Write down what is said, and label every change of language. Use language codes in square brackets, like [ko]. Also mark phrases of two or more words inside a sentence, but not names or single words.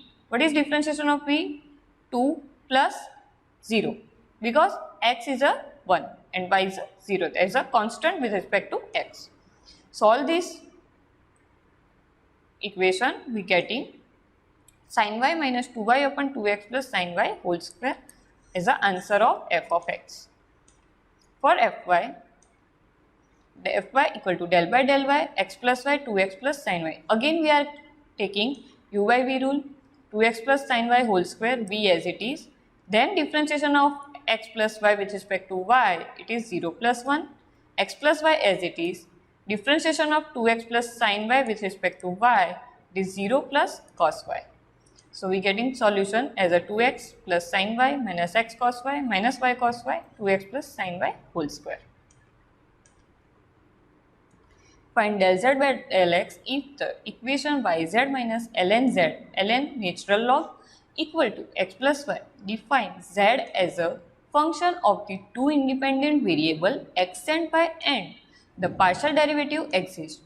[en] What is differentiation of v? 2 plus 0, because x is a 1 and y is a 0. There is a constant with respect to x. Solve this equation, we getting sin y minus 2y upon 2x plus sin y whole square is the answer of f of x. For fy, the fy equal to del by del y, x plus y, 2x plus sin y. Again we are taking u by v rule, 2x plus sin y whole square, v as it is. Then differentiation of x plus y with respect to y, it is 0 plus 1, x plus y as it is. Differentiation of 2x plus sin y with respect to y, it is 0 plus cos y. So, we getting solution as a 2x plus sin y minus x cos y minus y cos y, 2x plus sin y whole square. Find del z by del x if the equation yz minus ln z, ln natural log equal to x plus y. Define z as a function of the two independent variable x and y and the partial derivative exists.